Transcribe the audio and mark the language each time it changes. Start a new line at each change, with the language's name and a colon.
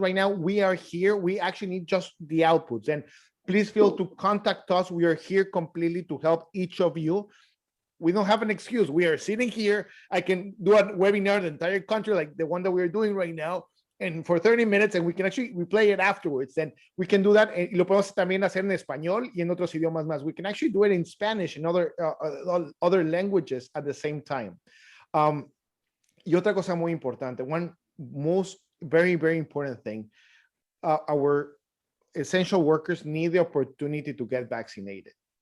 English: Right now, we are here. We actually need just the outputs. And please feel to contact us. We are here completely to help each of you. We don't have an excuse. We are sitting here. I can do a webinar in the entire country like the one that we're doing right now, and for 30 minutes, and we can actually replay it afterwards. Then we can do that.
Spanish: Y lo podemos también hacer en español y en otros idiomas más.
English: We can actually do it in Spanish and other languages at the same time.
Spanish: Y otra cosa muy importante,
English: one very, very important thing, our essential workers need the opportunity to get vaccinated.